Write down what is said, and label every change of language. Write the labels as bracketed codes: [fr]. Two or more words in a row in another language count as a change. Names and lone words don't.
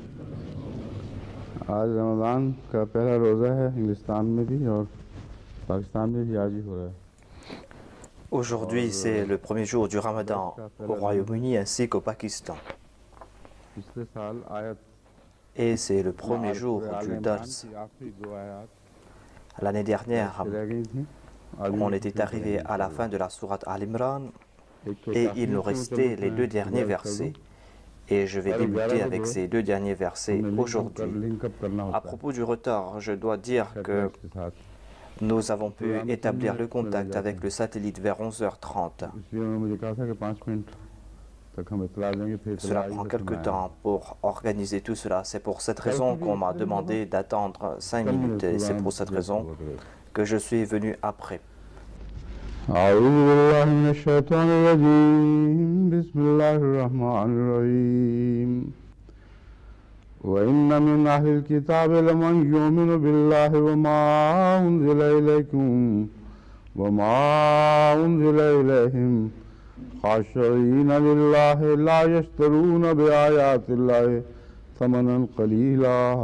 [ur] آج رمضان کا پہلا روزہ ہے، ہندوستان میں بھی اور پاکستان میں بھی آج ہی ہو رہا ہے. [fr] Aujourd'hui, c'est le premier jour du Ramadan au Royaume-Uni ainsi qu'au Pakistan. [ur] پچھلے سال آیت [fr] Et c'est le premier jour du Dars. [ur] کی آخری دو آیت [fr] L'année dernière, [ur] رہ گئی تھی۔ آج [fr] on [ur] भी [fr] était arrivé à la fin de la sourate Al-Imran [ur] ایک تو [fr] et [ur] ताखीर [fr] il nous [ur] से [fr] restait [ur] मुतल्लिक़ [fr] les [ur] मैं [fr] deux derniers [ur] گزارش کر [fr] versets. [ur] दूं। [fr] Et je vais [ur] और [fr] débuter [ur] 11 [fr] avec [ur] को [fr] ces deux derniers versets [ur] हमने [fr] aujourd'hui. [en] link up [ur] करना [fr] À [ur] ہوتا ہے [fr] propos du retard, je dois dire que [ur] سیٹلائٹ کے ساتھ, [fr] nous avons pu [ur] پروگرام 3 [fr] établir le [ur] منٹ میں لگ [fr] contact [ur] जाते [fr] avec [ur] हैं। [fr] le satellite vers 11h30. [ur] اسلیے انہوں نے مجھے کہا تھا کہ 5 منٹ تک ہم اطلاع دیں گے، پھر اطلاع [fr] Cela [ur] आई [fr] prend [ur] तो [fr] quelque [ur] सुनाया। [fr] temps pour organiser tout cela. C'est pour cette raison qu'on m'a demandé d'attendre 5 minutes et c'est pour cette raison que je suis venu après. [ar] أعوذ بالله من الشيطان الرجيم بسم الله الرحمن الرحيم وإن من أهل الكتاب لمن يؤمن بالله وما أنزل إليكم وما أنزل إليهم خاشعين لله لا يشترون بآيات الله ثمنا قليلا